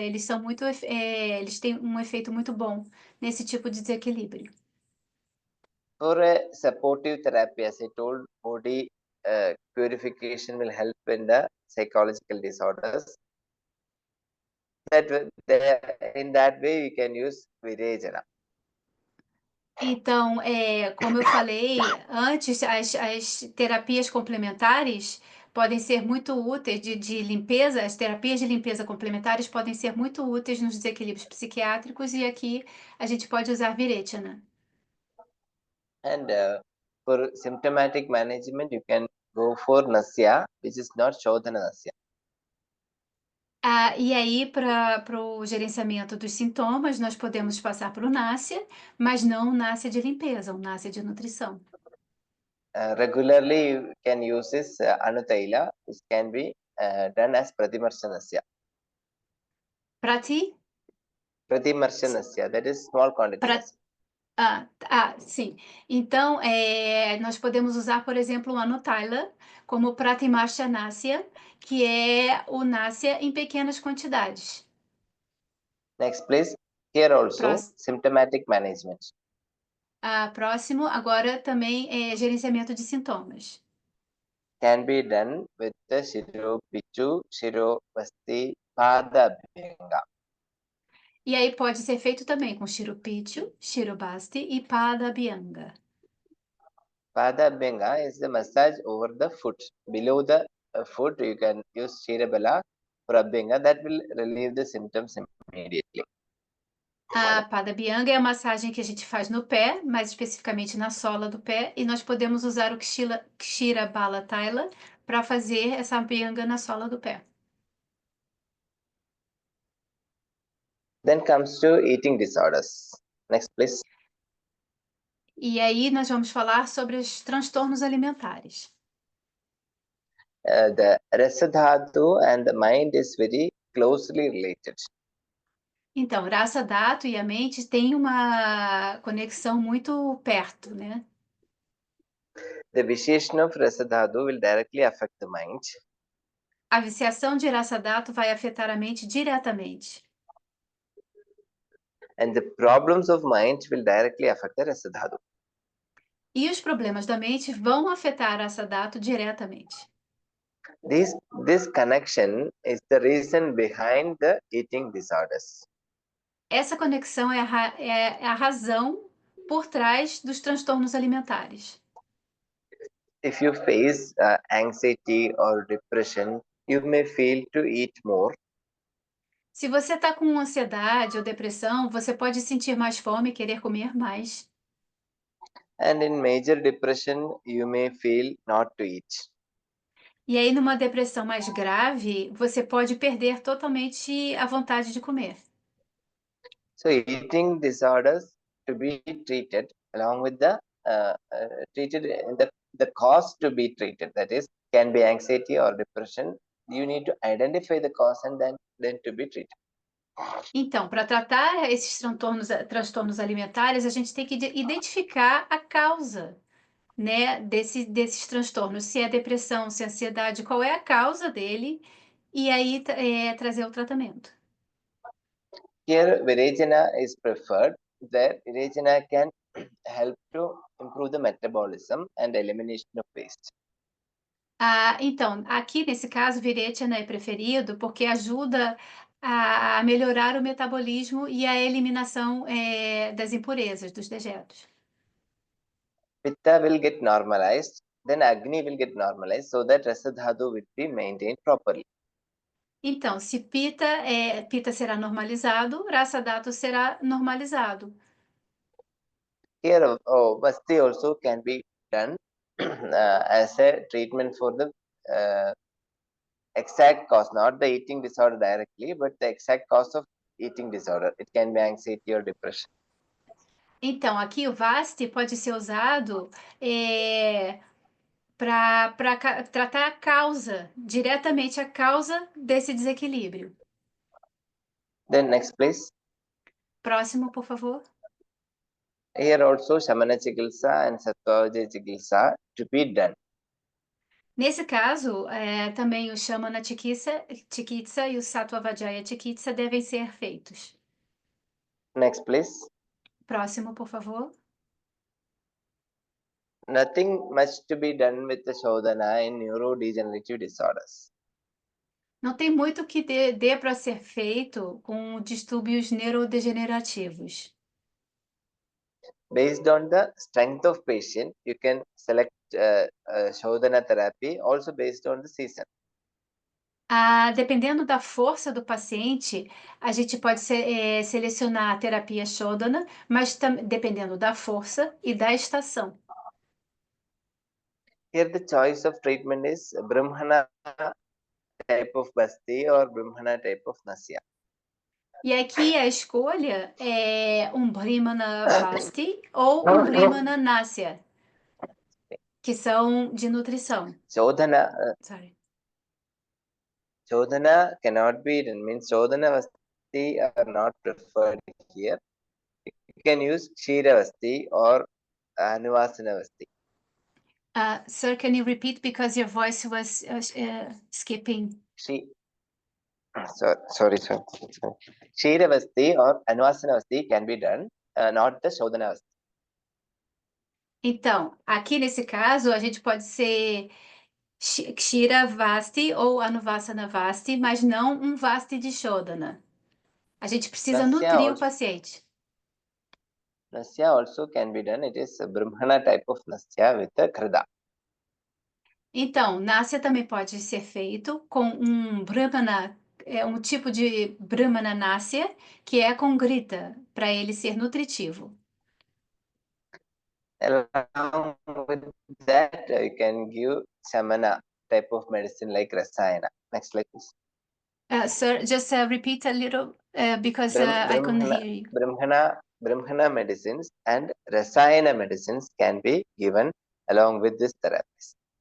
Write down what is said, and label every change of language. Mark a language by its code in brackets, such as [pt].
[pt] Eles são eles têm um efeito muito bom nesse tipo de desequilíbrio. [en] For a supportive therapy, as I told, body purification will help in the psychological disorders. In that way, we can use Virejana. [pt] Então, como eu falei antes, as terapias complementares podem ser muito úteis de limpeza, as terapias de limpeza complementares podem ser muito úteis nos desequilíbrios psiquiátricos, e aqui a gente pode usar Virechana. [en] And for symptomatic management, you can go for Nasya, which is not Shodhana Nasya. [pt] E aí, para o gerenciamento dos sintomas, nós podemos passar para o Nasya, mas não o Nasya de limpeza, o Nasya de nutrição. [en] Regularly, you can use this Anutaila, which can be done as Pratimarshanasya. Pratimarshanasya, that is small quantity. [pt] Sim. Então, nós podemos usar, por exemplo, o Anutaila como Pratimarsha Nasya, que é o Nasya em pequenas quantidades. [en] Next, please. Here also, [pt] Próximo. [en] symptomatic management. [pt] Próximo, agora também é gerenciamento de sintomas. [en] Can be done with the Shiro Pichu, Shiro Vasti, Pada Abhyanga. [pt] E aí pode ser feito também com Shiropichu, Shirobasti e Padabhyanga. [en] Pada Abhyanga is the massage over the foot. Below the foot, you can use Shirabala for Abhyanga. That will relieve the symptoms immediately. [pt] A Padabhyanga é a massagem que a gente faz no pé, mais especificamente na sola do pé, e nós podemos usar o Kshira Bala Taila para fazer essa Abhyanga na sola do pé. [en] Then comes to eating disorders. Next, please. [pt] E aí nós vamos falar sobre os transtornos alimentares. [en] The Rasadhatu and the mind is very closely related. [pt] Então, Rasa Dhatu e a mente têm uma conexão muito perto, né? [en] The vitiation of Rasadhatu will directly affect the mind. [pt] A viciação de Rasa Dhatu vai afetar a mente diretamente. [en] And the problems of mind will directly affect the Rasadhatu. [pt] E os problemas da mente vão afetar a Rasa Dhatu diretamente. [en] This connection is the reason behind the eating disorders. [pt] Essa conexão é a razão por trás dos transtornos alimentares. [en] If you face anxiety or depression, you may feel to eat more. [pt] Se você está com ansiedade ou depressão, você pode sentir mais fome e querer comer mais. [en] And in major depression, you may feel not to eat. [pt] E aí, numa depressão mais grave, você pode perder totalmente a vontade de comer. [en] So eating disorders to be treated along with the treated the cause to be treated, that is can be anxiety or depression. You need to identify the cause and then to be treated. [pt] Então, para tratar esses transtornos alimentares, a gente tem que identificar a causa, né, desses transtornos. Se é depressão, se é ansiedade, qual é a causa dele, e aí trazer o tratamento. [en] Here, Virejana is preferred. That Virejana can help to improve the metabolism and elimination of waste. [pt] Então, aqui nesse caso, Virechana é preferido porque ajuda a melhorar o metabolismo e a eliminação das impurezas, dos dejetos. [en] Pitta will get normalized, then Agni will get normalized so that Rasa Dhatu will be maintained properly. [pt] Então, se Pitta será normalizado, Rasa Dhatu será normalizado. [en] Here, Vasti also can be done as a treatment for the exact cause, not the eating disorder directly, but the exact cause of eating disorder. It can be anxiety or depression. [pt] Então, aqui o Vasti pode ser usado para tratar a causa, diretamente a causa desse desequilíbrio. [en] Then next, please. [pt] Próximo, por favor. [en] Here also Shamana Chikilsa and Sattvaja Chikilsa to be done. [pt] Nesse caso, também o Shamana Chikitsa e o Sattva-Vajaya Chikitsa devem ser feitos. [en] Next, please. [pt] Próximo, por favor. [en] Nothing much to be done with the Shodhana in neurodegenerative disorders. [pt] Não tem muito que dê para ser feito com distúrbios neurodegenerativos. [en] Based on the strength of patient, you can select Shodhana therapy also based on the season. [pt] Dependendo da força do paciente, a gente pode selecionar a terapia Shodhana, mas dependendo da força e da estação. [en] Here the choice of treatment is Brahmana type of Basti or Brahmana type of Nasya. [pt] E aqui a escolha é um Brahmana Vasti ou um Brahmana Nasya, que são de nutrição. [en] Shodhana, Sorry. Shodhana cannot be done, means Shodhana Vasti are not preferred here. You can use Kshira Vasti or Anuvasana Vasti. Sir, can you repeat because your voice was skipping? Sorry. Kshira Vasti or Anuvasana Vasti can be done, not the Shodhana Vasti. [pt] Então, aqui nesse caso, a gente pode ser Kshira Vasti ou Anuvasana Vasti, mas não um Vasti de Shodhana. A gente precisa nutrir o paciente. [en] Nasya also can be done. It is a Brahmana type of Nasya with the Krida. [pt] Então, Nasya também pode ser feito com um Brahmana, um tipo de Brahmana Nasya, que é com Grita, para ele ser nutritivo. [en] Along with that, you can give Shamana type of medicine like Rasayana. Next slide, please. Sir, just repeat a little because I couldn't hear you. Brahmana medicines and Rasayana medicines can be given along with this therapies.